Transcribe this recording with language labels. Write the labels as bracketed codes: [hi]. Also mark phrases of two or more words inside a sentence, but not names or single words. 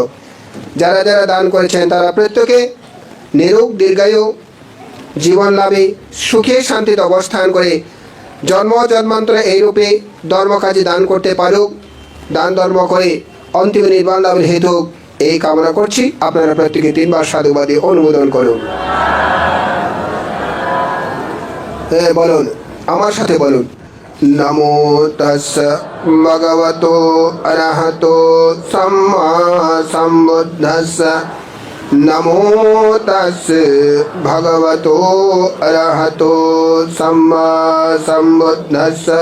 [bn] যারা যারা দান করেছেন তারা প্রত্যেকে নিরোগ দীর্ঘায়ু জীবন লাভে সুখে শান্তিতে অবস্থান করে জন্ম জন্মান্তরে এইরূপে ধর্ম কাজে দান করতে পারুক, দান ধর্ম করে অন্তিম নির্বাণ লাভের হেতু এই কামনা করছি। আপনারা প্রত্যেকে 3 বার সাধুবাদী অনুমোদন করুন। হ্যাঁ বলুন, আমার সাথে বলুন, [pi] নমো তাস্সা ভগবতো অরহতো সাম্মা সম্বুদ্ধাস্সা। নমো তাস্সা ভগবতো অরহতো সাম্মা সম্বুদ্ধাস্সা।